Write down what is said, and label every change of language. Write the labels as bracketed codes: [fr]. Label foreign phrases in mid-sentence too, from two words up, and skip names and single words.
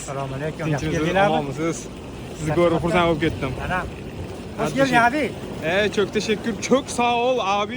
[uz] Assalomu alaykum. Tinchmisiz, omonmisiz? Sizni ko'rib xursand bo'lib ketdim. Ana. [tr] Hoş geldin abi. Çok teşekkür, çok sağ ol abi.